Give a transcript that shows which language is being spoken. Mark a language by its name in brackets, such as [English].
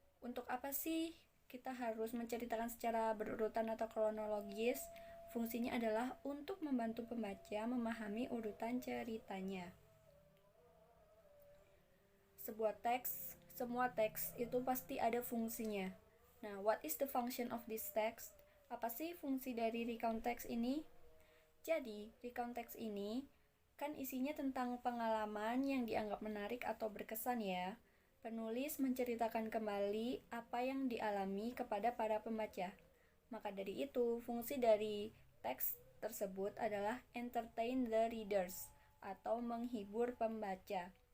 [Indonesian] Untuk apa sih kita harus menceritakan secara berurutan atau kronologis? Fungsinya adalah untuk membantu pembaca memahami urutan ceritanya. Semua teks itu pasti ada fungsinya. [English] Nah, what is the function of this text? [Indonesian] Apa sih fungsi dari recount text ini? Jadi, recount text ini kan isinya tentang pengalaman yang dianggap menarik atau berkesan ya. Penulis menceritakan kembali apa yang dialami kepada para pembaca. Maka dari itu, fungsi dari teks tersebut adalah [English] entertain the readers [Indonesian] atau menghibur pembaca.